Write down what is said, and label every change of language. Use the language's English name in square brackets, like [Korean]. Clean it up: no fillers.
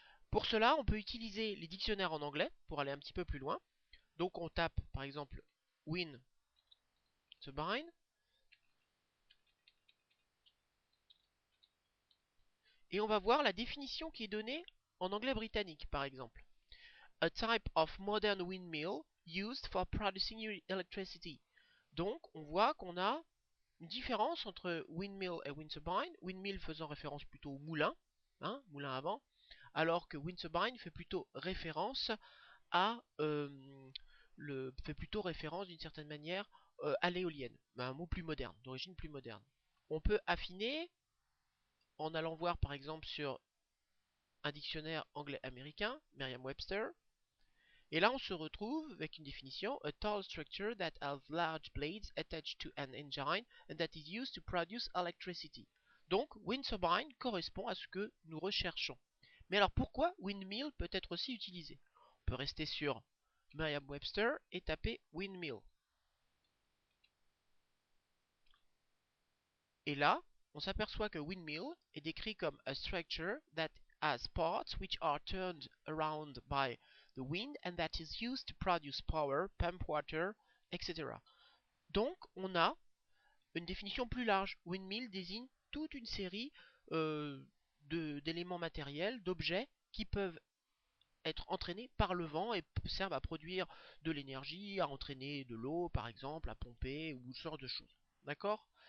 [French] Pour cela, on peut utiliser les dictionnaires en anglais pour aller un petit peu plus loin. Donc on tape par exemple wind turbine et on va voir la définition qui est donnée en anglais britannique par exemple. [English] A type of modern windmill used for producing electricity. [French] Donc on voit qu'on a une différence entre windmill et wind turbine, windmill faisant référence plutôt au moulin, hein, moulin à vent, alors que wind turbine fait plutôt référence à fait plutôt référence d'une certaine manière à l'éolienne, un mot plus moderne, d'origine plus moderne. On peut affiner en allant voir par exemple sur un dictionnaire anglais-américain, Merriam-Webster. Et là, on se retrouve avec une définition: [English] a tall structure that has large blades attached to an engine and that is used to produce electricity. [French] Donc, wind turbine correspond à ce que nous recherchons. Mais alors, pourquoi windmill peut être aussi utilisé? On peut rester sur Merriam-Webster et taper windmill. Et là, on s'aperçoit que windmill est décrit comme [English] a structure that has parts which are turned around by the wind and that is used to produce power, pump water, etc. [French] Donc, on a une définition plus large. Windmill désigne toute une série d'éléments matériels, d'objets qui peuvent être entraînés par le vent et servent à produire de l'énergie, à entraîner de l'eau par exemple, à pomper ou ce genre de choses. D'accord?